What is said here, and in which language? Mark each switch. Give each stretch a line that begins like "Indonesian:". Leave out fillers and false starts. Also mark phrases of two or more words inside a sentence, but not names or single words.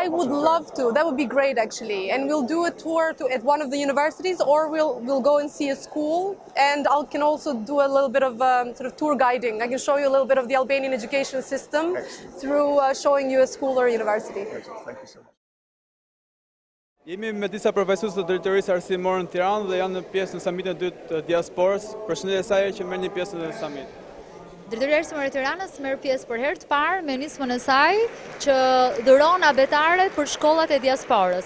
English: I would love to. That would be great, actually. And we'll do a tour at one of the universities, or we'll go and see a school. And I can also do a little bit of sort of tour guiding. I can show you a little bit of the Albanian education system through showing you a school or a university. Excellent. Thank you so much.
Albanian: Jemi me disa profesorë të drejtorisë arsimore në Tiranë dhe janë në pjesë në samitin e dytë të diasporës. Përshëndetje asaj që merr një pjesë në samit. Drejtoria arsimore e Tiranës merr pjesë për herë të parë me nismën e saj që dhuron abetare për shkollat e diasporës.